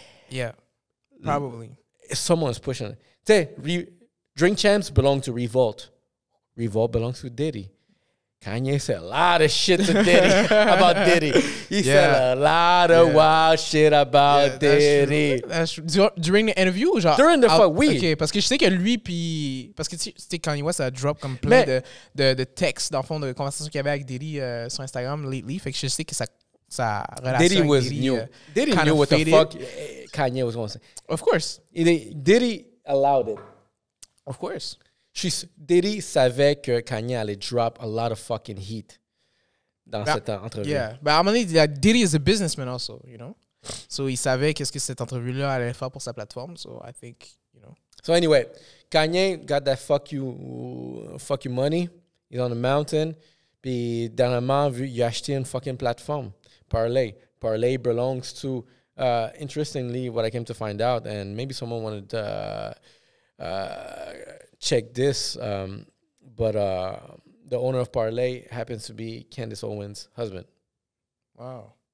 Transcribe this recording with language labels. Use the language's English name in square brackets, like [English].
[English] Yeah, probably. Someone was pushing it. Say, Drink Champs belong to Revolt. Revolt belongs to Diddy. Kanye said a lot of shit to Diddy about Diddy. He said a lot of wild shit about Diddy. That's true. During the interview ou genre? During the fuck, oui. [French] OK, parce que je sais que lui, puis... Parce que tu sais, Kanye West a drop comme plein de textes, dans le fond, de conversations qu'il y avait avec Diddy sur Instagram [English] lately. [French] Fait que je sais que sa relation [English] Diddy [French] avec [English] was [French] Diddy... [English] new. Diddy knew what the fuck Kanye was going to say. Of course. Diddy allowed it. Of course. [French] Diddy savait que Kanye allait drop [English] a lot of fucking heat [French] dans cette entrevue. [English] Yeah. But [French] à un moment donné, [English] Diddy is a businessman also, you know? [French] So, il savait qu'est-ce que cette entrevue-là allait faire pour sa plateforme. [English] So, I think, you know. So, anyway, Kanye got that fuck you money. He's on the mountain. [French] Puis, dernièrement, il a acheté une fucking plateforme. [English] Parlay. Parlay belongs to, interestingly, what I came to find out, and maybe someone wanted to check this, but the owner of Parlay happens to be Candace Owens' husband. Wow.